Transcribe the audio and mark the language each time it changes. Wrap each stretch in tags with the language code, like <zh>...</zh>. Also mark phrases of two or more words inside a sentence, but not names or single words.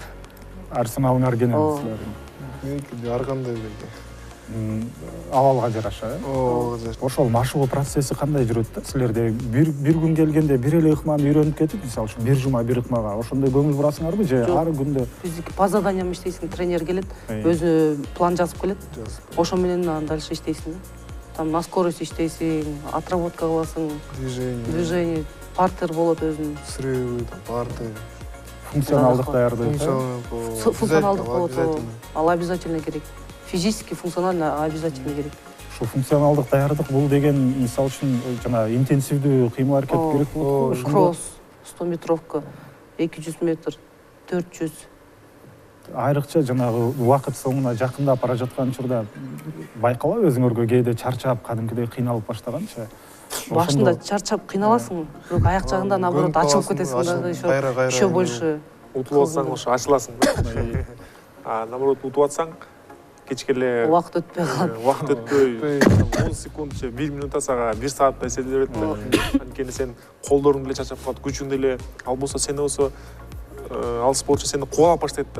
<ky>Арсеналыңар кенен силердин. Меники ар кандай беле. Абалга жараша, ошол машыгуу процесси кандай жүрөт да? Силерде бир күн келгенде бир эле ыкманы үйрөнүп кетип, мисалы үчүн бир жума бир ыкмага ошондой көңүл бурасыңарбы же ар күндө?</ky> <ru>Физики по заданиям</ru> <ky>иштейсиң, тренер келет, өзү план жазып келет. Ошо менен дальше иштейсиң да.</ky> <ru>Там на скорость</ru> <ky>иштейсиң, отработка кыласың, движение, партер болот өзүнүн.</ky> <ru>Срывы, партер.</ru> <ky>Функционалдык даярдайт. Функционалдык болот, ал обязательно керек.</ky> <ru>Физически, функционально обязательно керек.</ru> <ky>Ушул функционалдык даярдык бул деген мисалы үчүн жана интенсивдүү кыймыл аракет керек болот го.</ky> <ru>Кросс, 100 метровка, 200 метр, 400.</ru> <ky>Айрыкча жанагы убакыт соңуна жакындап бара жаткан учурда байкалабы өзүңөргө кээде чарчап, кадимкидей кыйналып баштаганча? Башында чарчап кыйналасың, бирок аяк жагында наоборот ачылып кетесиң да,</ky> <ru>еще больше.</ru> <ky>Утулуп атсаң ошо ачыласың да. А наоборот утуп атсаң кечке эле убакыт өтпөй калат. Убакыт өтпөй 10 секунд же 1 минут сага 1 сааттай эсептелет да. Анткени сен колдоруң деле чарчап калат, күчүң деле, ал болсо сени болсо ал спортчу сени кубалап баштайт да.</ky>